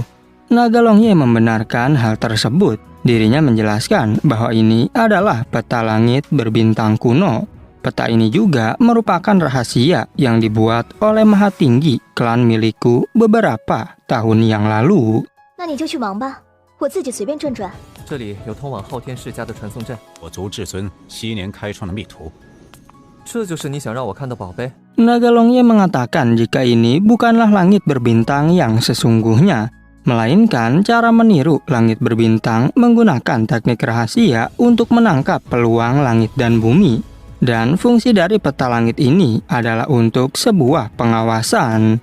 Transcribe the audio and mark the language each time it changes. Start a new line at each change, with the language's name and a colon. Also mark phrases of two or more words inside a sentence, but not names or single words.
Indonesian: Naga Long Ye membenarkan hal tersebut. Dirinya menjelaskan bahwa ini adalah peta langit berbintang kuno. Peta ini juga merupakan rahasia yang dibuat oleh Maha Tinggi klan milikku beberapa tahun yang lalu.
Chinese: 那你就去忙吧，我自己随便转转。这里有通往昊天世家的传送阵，我族至尊昔年开创的密图。这就是你想让我看的宝贝。
Indonesian: Naga Long Ye mengatakan jika ini bukanlah langit berbintang yang sesungguhnya, melainkan cara meniru langit berbintang menggunakan teknik rahasia untuk menangkap peluang langit dan bumi. Dan fungsi dari peta langit ini adalah untuk sebuah pengawasan.